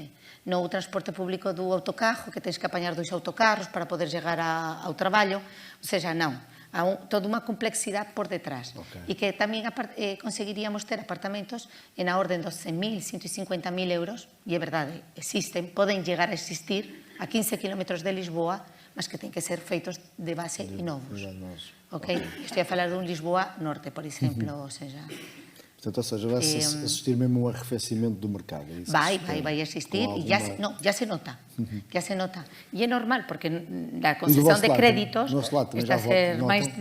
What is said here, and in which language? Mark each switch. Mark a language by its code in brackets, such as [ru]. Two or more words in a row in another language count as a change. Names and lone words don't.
[gl] Non o transporte público do autocarro, que tens que apañar 2 autocarros para poder chegar ao traballo, ou seja, non. Há toda unha complexidade por detrás. E que tamén conseguiríamos ter apartamentos na orden dos 100.000, 150.000 euros, e é verdade, existen, poden chegar a existir a 15 kilómetros de Lisboa, mas que ten que ser feitos de base e novos. Estou a falar dun Lisboa Norte, por exemplo, ou seja... [pt] Portanto, ou seja, vai assistir mesmo um arrefecimento do mercado. Vai existir e já se nota. Já se nota. E é normal, porque a concessão de créditos está a ser mais curta.